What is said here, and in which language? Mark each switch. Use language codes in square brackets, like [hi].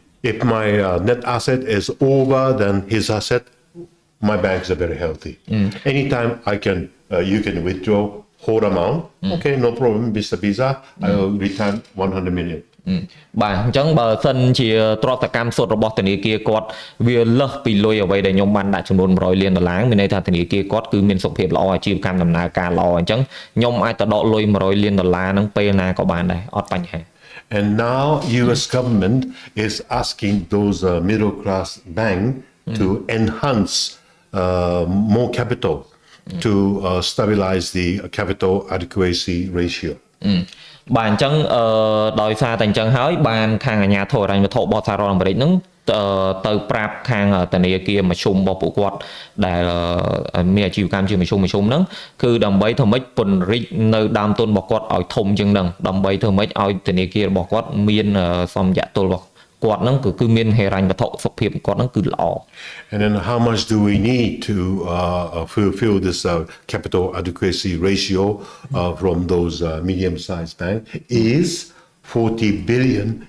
[en] If my net asset is over than his asset, my banks are very healthy. Anytime you can withdraw whole amount. Okay, no problem, Mr. Visa. I will return 100 million. [km] បាទអញ្ចឹងបើសិនជាទ្រព្យសកម្មសុទ្ធរបស់ធនាគារគាត់វាលើសពីលុយអ្វីដែលខ្ញុំបានដាក់ចំនួន$100 លានមានន័យថាធនាគារគាត់គឺមានសុខភាពល្អអាជីវកម្មដំណើរការល្អអញ្ចឹងខ្ញុំអាចទៅដកលុយ$100 លានហ្នឹងពេលណាក៏បានដែរអត់បញ្ហា [en] And now US government is asking those middle class bank to enhance more capital to stabilize the capital adequacy ratio. [km] បាទអញ្ចឹងដោយសារតែអញ្ចឹងហើយបានខាងអាជ្ញាធរហិរញ្ញវត្ថុរបស់សហរដ្ឋអាមេរិកហ្នឹងទៅប្រាប់ខាងធនាគារមធ្យមរបស់ពួកគាត់ដែលមានអាជីវកម្មជាមធ្យមហ្នឹងគឺដើម្បីធ្វើម៉េចពង្រីកនៅដើមទុនរបស់គាត់ឲ្យធំជាងហ្នឹងដើម្បីធ្វើម៉េចឲ្យធនាគាររបស់គាត់មានសម្យាតុលរបស់គាត់ហ្នឹងគឺមានហិរញ្ញវត្ថុសុខភាពគាត់ហ្នឹងគឺល្អ [en] And then how much do we need to fulfill this capital adequacy ratio from those medium-sized banks is $40 billion.